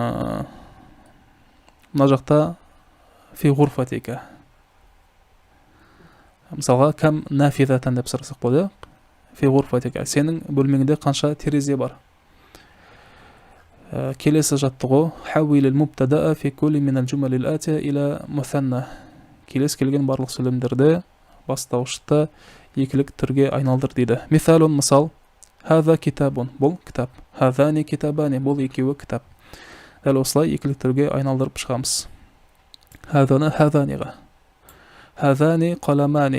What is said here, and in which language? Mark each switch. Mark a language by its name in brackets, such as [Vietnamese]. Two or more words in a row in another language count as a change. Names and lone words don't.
[Kazakh] Мына жақта [Arabic] في غرفتك. [Kazakh] Мысалға, [Arabic] كم نافذة [Kazakh] деп сұрасақ болады. [Arabic] في غرفتك, [Kazakh] сенің бөлмеңде қанша терезе бар? Келесі жаттығу: [Arabic] حول المبتدأ في كل من الجمل الآتية إلى المثنى. [Kazakh] Келесі келген барлық сөйлемдерді бастауышта екілік түрге айналдыр дейді. Мисалун, мысал: [Arabic] هذا كتاب, [Kazakh] бұл кітап. [Arabic] هذان كتابان, [Kazakh] бұл екеуі кітап. Дәл осылай екілік түрге айналдырып шығамыз. Хазаны хазаниға. [Arabic] هذان قلمان.